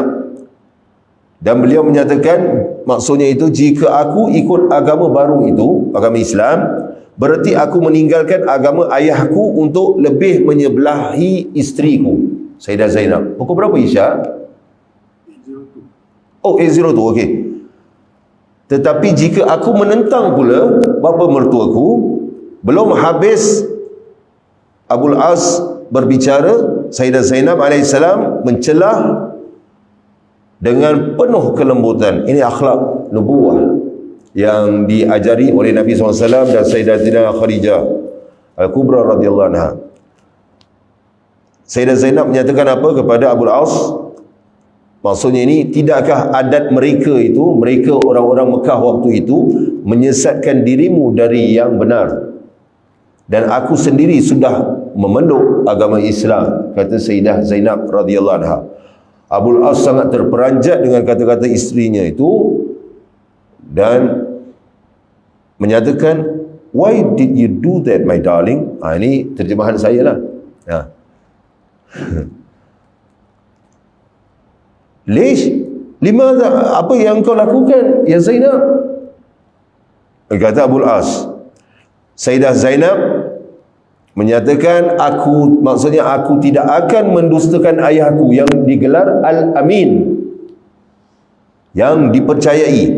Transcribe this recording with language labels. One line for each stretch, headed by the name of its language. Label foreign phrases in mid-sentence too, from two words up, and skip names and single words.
Malay: Dan beliau menyatakan, maksudnya itu, jika aku ikut agama baru itu, agama Islam, berarti aku meninggalkan agama ayahku untuk lebih menyebelahi isteriku, Sayyidah Zainab. Pukul berapa Isya? 802, okey. Tetapi jika aku menentang pula bapa mertuaku, belum habis Abul As berbicara, Sayyidah Zainab alaihissalam mencelah dengan penuh kelembutan. Ini akhlak nubuwah yang diajari oleh Nabi SAW dan Sayyidatina Khadijah Al-Kubra
Arabic: رضي الله عنها.
Malay: Sayyidah Zainab menyatakan apa kepada Abul As? Maksudnya ini, tidakkah adat mereka itu, mereka orang-orang Mekah waktu itu, menyesatkan dirimu dari yang benar? Dan aku sendiri sudah memeluk agama Islam, kata Sayyidah Zainab
Arabic: رضي الله عنها.
Malay: Abul As sangat terperanjat dengan kata-kata isterinya itu dan menyatakan,
English: why did you do that, my darling?
Malay: Ini terjemahan saya lah. Lish, apa yang kau lakukan, ya Zainab? Kata Abul As. Sayyidah Zainab menyatakan, maksudnya aku tidak akan mendustakan ayahku yang digelar Al-Amin, yang dipercayai.